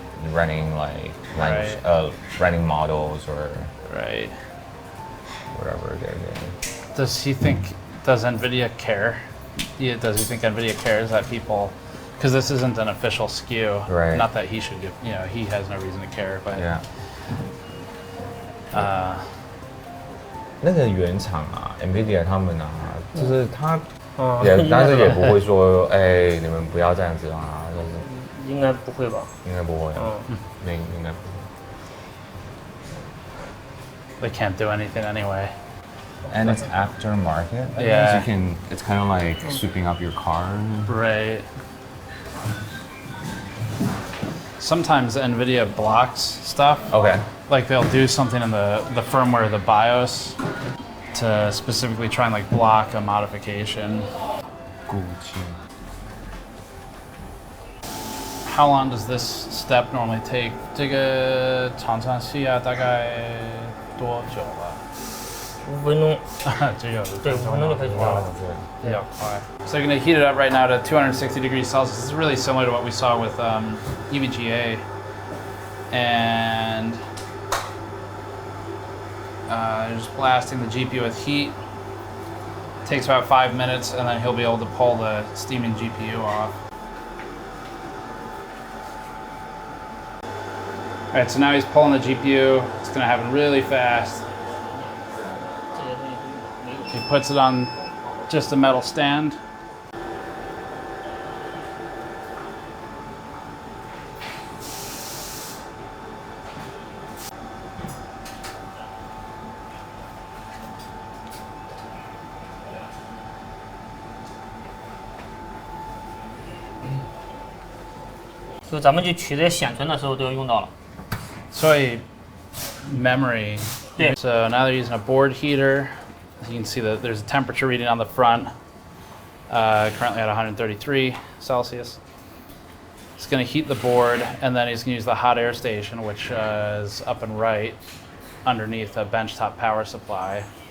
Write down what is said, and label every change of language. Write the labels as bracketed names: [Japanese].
[English] Running like running models or whatever they're doing. Does NVIDIA care? Does he think NVIDIA cares that people? Because this isn't an official SKU. Right. Not that he should give, he has no reason to care, but. Yeah. [Chinese] 那个原厂啊 ，NVIDIA 他们啊，就是他但是也不会说，哎，你们不要这样子啊，就是。应该不会吧？应该不会。应该不会。 [English] They can't do anything anyway. And it's aftermarket. Yeah. So it's kind of like sweeping up your car. Right. Sometimes NVIDIA blocks stuff. Okay. Like they'll do something in the firmware, the BIOS, to specifically try and like block a modification. How long does this step normally take? [Chinese] 这个常常需要大概多久了？5分钟。只有对，5分钟就可以做了。比较快。 [English] So they're going to heat it up right now to 260 degrees Celsius. This is really similar to what we saw with EVGA. And they're just blasting the GPU with heat. It takes about 5 minutes, and then he'll be able to pull the steaming GPU off. All right, so now he's pulling the GPU. It's going to happen really fast. He puts it on just a metal stand. [Chinese] So 咱们去取这些显存的时候都要用到了。所以 memory. [English] Yeah. So now they're using a board heater. You can see that there's a temperature reading on the front, currently at 133 Celsius. It's going to heat the board, and then he's going to use the hot air station, which is up and right underneath a benchtop power supply.